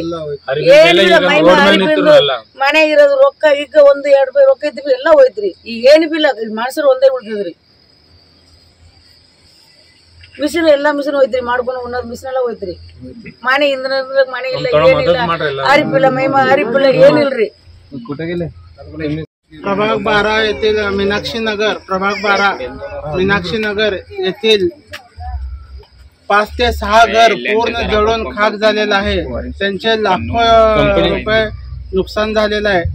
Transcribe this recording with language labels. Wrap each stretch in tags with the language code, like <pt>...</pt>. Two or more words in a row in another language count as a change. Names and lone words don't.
<kn>ಏನಿಲ್ಲ ಮೈಮ ಮನೆಗೆ ಇರೋದು ರೊಕ್ಕ ಈಗ 1-2 ರೂಪಾಯಿ ರೊಕ್ಕ ಇದ್ವಿ ಎಲ್ಲ ಹೋಯ್ತ್ರಿ। ಈಗ ಏನು ಬಿಲ್ಲ, ಮನ್ಸರು ಒಂದೇ ಉಳಿದಿದ್ರಿ। ಮಿಷಿನ್ ಎಲ್ಲ ಮಿಷಿನ್ ಹೋಯ್ತ್ರಿ, ಮಾಡ್ಕೊಂಡು ಉಣ್ಣೋದು ಮಿಷಿನ್ ಎಲ್ಲ ಹೋಯ್ತ್ರಿ। ಮನೆ ಇಂದ್ರ ಮನೆ ಇಲ್ಲ, ಏನಿಲ್ಲ, ಅರಿಪಿಲ್ಲ ಮೈಮ ಅರಿಪಿಲ್ಲ, ಏನಿಲ್ರಿ।</kn> <mr>प्रभाग 12 येथील मीनाक्षी नगर प्रभाग 12 मीनाक्षी नगर येथील 5 ते 6 घर पूर्ण जळून खाक झालेला आहे। त्यांचे लाखो रुपये नुकसान झालेलं आहे।</mr>